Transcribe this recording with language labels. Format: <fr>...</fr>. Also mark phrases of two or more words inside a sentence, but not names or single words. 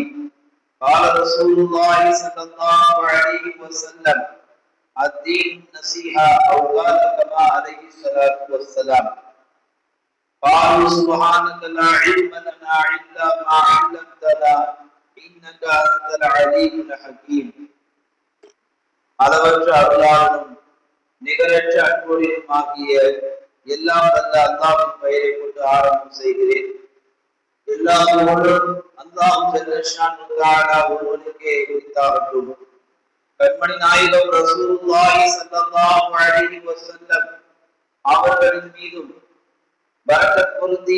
<ar>قال رسول الله صلى الله عليه وسلم: الدين النصيحة، أو قال كما عليه الصلاة والسلام. قالوا سبحانك لا علم لنا إلا ما علمتنا إنك أنت العليم الحكيم.</ar> <ta>அளவற்ற அருளாளனும் நிகரற்ற அன்புடையும் ஆகிய எல்லாம் வல்ல அல்லாஹ்வின் பெயரை கொண்டு ஆரம்பம் செய்கிறேன். எல்லா புகழும் அல்லாஹ்</ta> <ar>جل شأنه</ar> <ta>ஒருவனுக்கே உரித்தாகட்டும். கண்மணி நாயகம்</ta> <ar>رسول الله صلى الله عليه وسلم</ar> <ta>அவர்களின் மீதும், பரக்கத் பொருந்திய</ta>